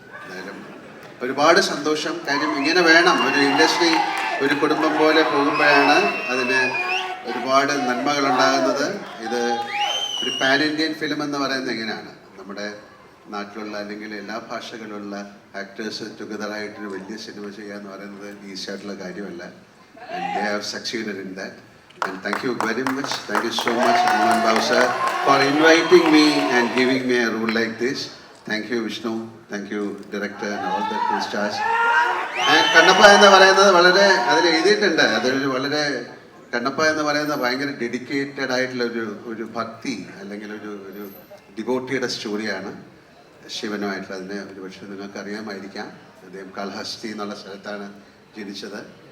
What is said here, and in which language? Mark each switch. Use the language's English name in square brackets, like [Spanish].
[Malayalam] എന്തായാലും ഒരുപാട് സന്തോഷം. കാര്യം ഇങ്ങനെ വേണം ഒരു ഇൻഡസ്ട്രി, ഒരു കുടുംബം പോലെ പോകുമ്പോഴാണ് അതിന് ഒരുപാട് നന്മകളുണ്ടാകുന്നത്. ഇത് ഒരു പാൻ ഇന്ത്യൻ ഫിലിം എന്ന് പറയുന്നത് എങ്ങനെയാണ്, നമ്മുടെ നാട്ടിലുള്ള അല്ലെങ്കിൽ എല്ലാ ഭാഷകളിലുള്ള ആക്ടേഴ്സ് ടുഗദറായിട്ടൊരു വലിയ സിനിമ ചെയ്യുക എന്ന് പറയുന്നത് ഈസി ആയിട്ടുള്ള കാര്യമല്ല. [English] And they have succeeded in that. And thank you very much. Thank you so much, Mohan Babu sir, for inviting me and giving me a role like this. Thank you, Vishnu. Thank you, director and all the crew stars. [Malayalam] And Kannappa എന്ന് പറയുന്നത് വളരെ അതിൽ എഴുതിയിട്ടുണ്ട്. അതൊരു വളരെ കണ്ണപ്പ എന്ന് പറയുന്നത് ഭയങ്കര ഡെഡിക്കേറ്റഡ് ആയിട്ടുള്ള ഒരു ഭക്തി അല്ലെങ്കിൽ ഒരു ഡിവോട്ടിയുടെ സ്റ്റോറിയാണ് ശിവനുമായിട്ടുള്ള. അതിനെ ഒരുപക്ഷെ നിങ്ങൾക്ക് അറിയാമായിരിക്കാം. അദ്ദേഹം കാളഹസ്തി എന്നുള്ള സ്ഥലത്താണ് ജനിച്ചത്.